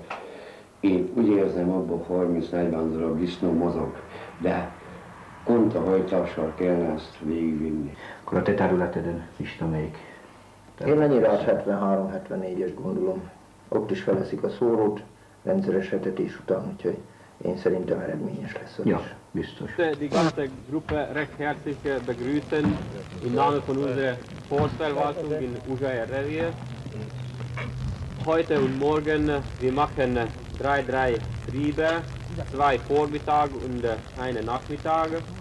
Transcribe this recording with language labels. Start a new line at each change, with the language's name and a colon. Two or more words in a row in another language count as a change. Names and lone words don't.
Hungarian: Én úgy érzem, abban 30-40 darab disznó mozog, de kontahajtással kellene ezt végigvinni. Akkor a te területeden is melyik? Én ennyire az 73-74-es gondolom. Ott is feleszik a szórót, rendszeres etetés után, úgyhogy én szerintem eredményes lesz az Ja, is. biztos.
German: Die ganze Gruppe recht herzlich begrüßen im Namen von unserer Forstverwaltung in Uzsai Revier. Heute und morgen wir machen drei Triebe, 2 Vormittag und einen Nachmittag.